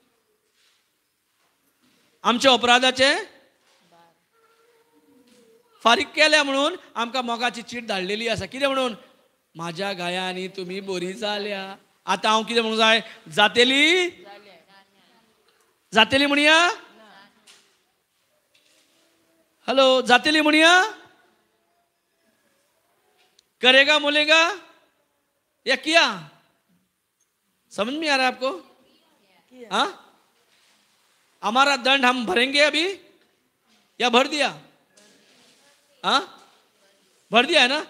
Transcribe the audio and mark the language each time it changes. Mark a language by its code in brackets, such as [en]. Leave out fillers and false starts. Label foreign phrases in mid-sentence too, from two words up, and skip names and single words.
[kok] आमच्या अपराधाचे फारीक केल्या म्हणून आमकां मोगाची चीट धाडलेली आसा. कितें म्हणून? म्हाज्या गायांनी तुमी बरी जाल्या. आता हांव कितें म्हणूंक जाय? जातेली जातेली म्हणया. हेलो, जातेली म्हणया. [hi] करेगा बोलेगा या किया? समझ में आ रहा है आपको? हाँ, हमारा दंड हम भरेंगे अभी या भर दिया? हाँ, भर दिया है ना.